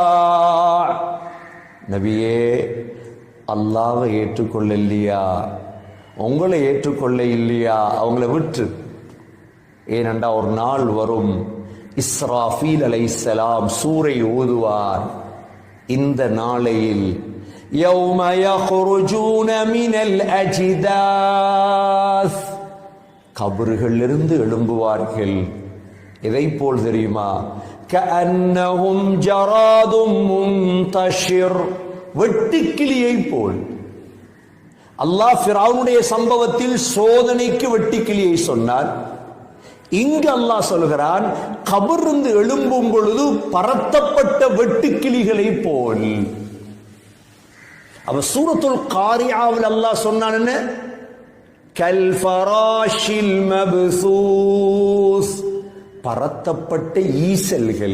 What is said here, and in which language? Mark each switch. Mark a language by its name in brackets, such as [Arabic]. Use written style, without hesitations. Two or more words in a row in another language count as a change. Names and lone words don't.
[Tamil] நபியே, அல்லாஹ்வை ஏற்றுக்கொள்ள இல்லையா, உங்களை ஏற்றுக்கொள்ள இல்லையா, அவங்கள விட்டு. ஏனென்றா ஒரு நாள் வரும், இஸ்ராஃபீல் அலைஹிஸ்ஸலாம் சூரை ஊதுவார். இந்த நாளையில் [Arabic] يوم يخرجون من الأجداث, [Tamil] கபர்களிலிருந்து எழும்புவார்கள். எதை போல் தெரியுமா, [Arabic] كأنهم جراد منتشر, [Tamil] வெட்டுக்கிளியை போல். அல்லாஹ் ஃபிரௌனுடைய சம்பவத்தில் சோதனைக்கு வெட்டுக்கிளியை சொன்னார். இங்கு அல்லாஹ் சொல்கிறான், கபரிலிருந்து எழும்பும் பொழுது பரத்தப்பட்ட வெட்டுக்கிளிகளை போல். அப்ப சூரத்துல் காரியாவில் அல்லாஹ் சொன்னான் என்ன, [Arabic] كالفراش المبثوث, [Tamil] பரத்தப்பட்ட ஈசல்கள்.